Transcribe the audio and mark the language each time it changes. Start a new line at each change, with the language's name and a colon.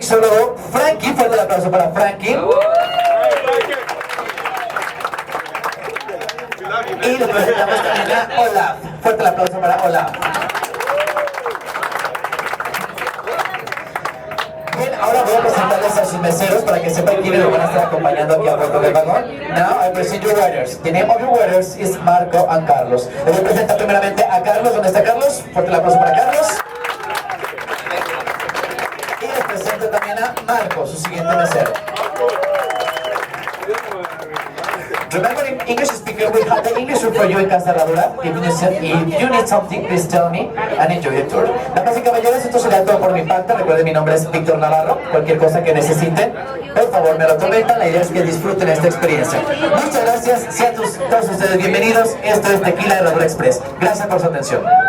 Spanish: Solo Frankie, fuerte el aplauso para Frankie. Y le presentamos también a Olaf. Fuerte el aplauso para Olaf. Bien, ahora voy a presentarles a sus meseros para que sepan quiénes lo van a estar acompañando aquí a bordo del vagón.
English: Now I present your waiters. The name of your waiters is Marco and Carlos.
Spanish: Les voy a presentar primeramente a Carlos. ¿Dónde está Carlos? Fuerte el aplauso para Carlos. Y les presento también a Marco, su siguiente mesero.
English: Remember, in English speaker, we have the English room for you in Casa Herradura. If you need something, please tell me and enjoy the tour.
Spanish: Damas y caballeros, esto será todo por mi parte. Recuerden, mi nombre es Víctor Navarro. Cualquier cosa que necesiten, por favor, me lo comentan. La idea es que disfruten esta experiencia. Muchas gracias. Sean todos ustedes bienvenidos. Esto es Tequila Herradura Express. Gracias por su atención.